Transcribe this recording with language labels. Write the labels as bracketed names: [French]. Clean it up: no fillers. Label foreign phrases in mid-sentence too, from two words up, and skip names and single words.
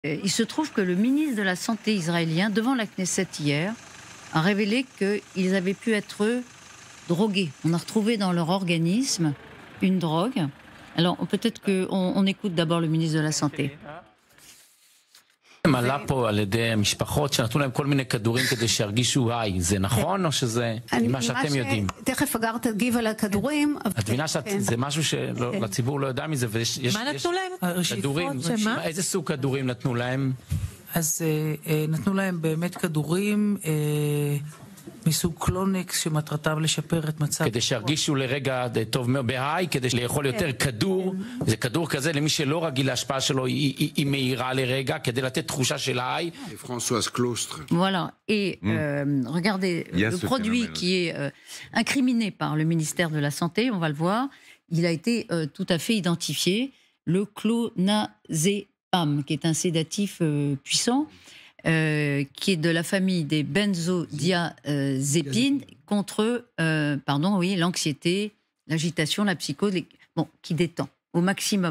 [French] Il se trouve que le ministre de la Santé israélien, devant la Knesset hier, a révélé qu'ils avaient pu être drogués. On a retrouvé dans leur organisme une drogue. Alors peut-être qu'on écoute d'abord le ministre de la Santé. [Hebrew] עלה פה על ידי משפחות שנתנו להם כל מיני כדורים כדי שירגישו היי, זה נכון או שזה מה שאתם יודעים? תכף אגר תגיב על הכדורים. את מבינה שזה משהו שלציבור לא יודע מזה ויש מה נתנו להם? כדורים, איזה סוג כדורים נתנו להם? אז נתנו להם באמת כדורים מסוג קלונקס שמטרתם לשפר את מצב... כדי שירגישו לרגע טוב מאוד בהיי, כדי לאכול יותר כדור, זה כדור כזה למי שלא רגיל להשפעה שלו, היא מהירה לרגע, כדי לתת תחושה של ההיי. [French] Françoise Claustre. Voilà, et regardez, le produit qui est incriminé par le ministère de la Santé, on va le voir, il a été tout à fait identifié, le clonazepam, qui est un sédatif puissant, qui est de la famille des benzodiazépines contre l'anxiété, l'agitation, la psychose, qui détend au maximum.